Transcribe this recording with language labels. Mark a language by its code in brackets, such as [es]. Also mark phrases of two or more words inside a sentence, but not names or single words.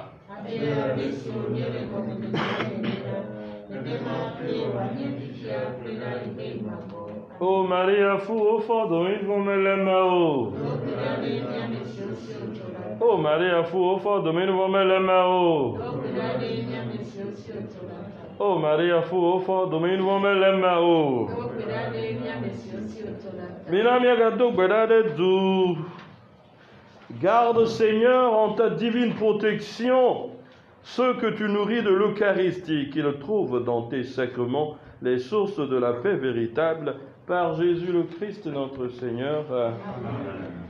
[ee] O Maria fu o fɔdɔmi vɔmɛlɛmɛ o. O Maria fu o fɔdɔmi vɔmɛlɛmɛ o. O Maria fu o fɔdɔmi vɔmɛlɛmɛ o. Mina miagado gbedade du. [fr] Garde, Seigneur, en ta divine protection ceux que tu nourris de l'Eucharistie, qu'ils trouvent dans tes sacrements les sources de la paix véritable, par Jésus le Christ notre Seigneur. Amen.